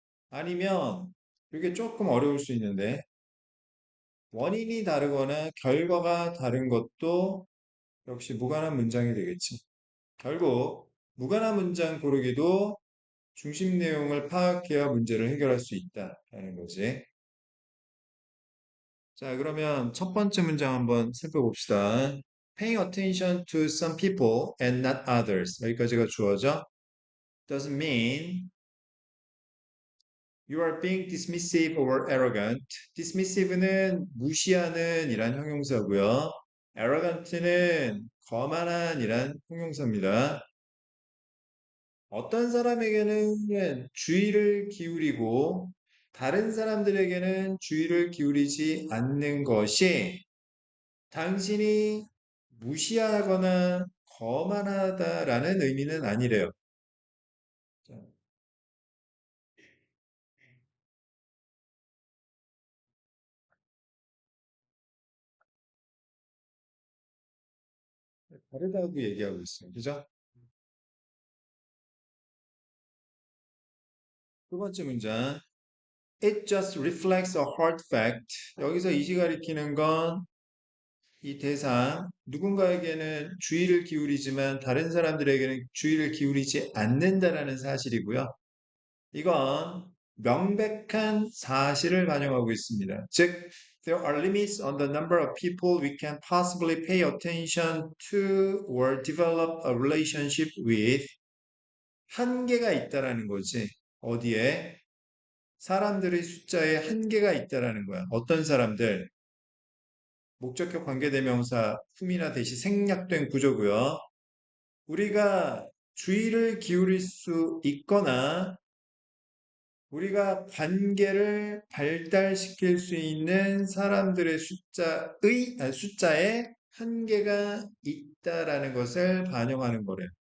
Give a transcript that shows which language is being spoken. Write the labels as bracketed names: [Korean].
[Korean] 아니면 이게 조금 어려울 수 있는데 원인이 다르거나 결과가 다른 것도 역시 무관한 문장이 되겠지. 결국 무관한 문장 고르기도 중심 내용을 파악해야 문제를 해결할 수 있다라는 거지. 자, 그러면 첫 번째 문장 한번 살펴봅시다. [English] Paying attention to some people and not others. [Korean] 여기까지가 주어져. [English] Doesn't mean you are being dismissive or arrogant. [Korean] dismissive는 무시하는 이란 형용사고요. arrogant는 거만한 이란 형용사입니다. 어떤 사람에게는 주의를 기울이고 다른 사람들에게는 주의를 기울이지 않는 것이 당신이 무시하거나 거만하다라는 의미는 아니래요. 자, 다르다고 얘기하고 있어요. 그죠? 두 번째 문장. [English] It just reflects a hard fact. [Korean] 여기서 이시 가리키는 건 이 대상, 누군가에게는 주의를 기울이지만 다른 사람들에게는 주의를 기울이지 않는다라는 사실이고요. 이건 명백한 사실을 반영하고 있습니다. [English] 즉, there are limits on the number of people we can possibly pay attention to or develop a relationship with. [Korean] 한계가 있다라는 거지. 어디에? 사람들의 숫자에 한계가 있다라는 거야. 어떤 사람들? 목적격 관계대명사 품이나 대시 생략된 구조고요. 우리가 주의를 기울일 수 있거나 우리가 관계를 발달시킬 수 있는 사람들의 숫자에 한계가 있다라는 것을 반영하는 거래요.